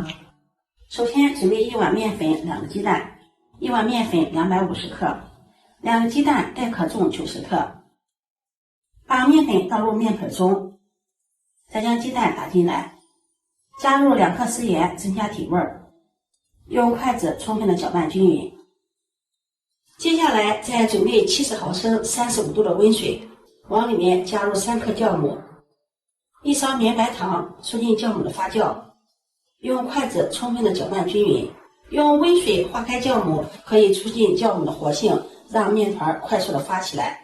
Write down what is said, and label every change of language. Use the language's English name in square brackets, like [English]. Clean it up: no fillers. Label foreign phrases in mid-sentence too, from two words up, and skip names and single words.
[Chinese] 首先準備1碗麵粉，2個雞蛋。1碗麵粉250克，2個雞蛋帶殼重90克。把麵粉倒入面盆中，再將雞蛋打進來，加入2克食鹽增加提味，用筷子充分的攪拌均匀。接下來再準備70毫升35度的溫水，往裡面加入3克酵母，1勺绵白糖，促進酵母的發酵。用筷子充分的攪拌均匀。用温水化開酵母，可以促進酵母的活性，讓麵團快速的發起來。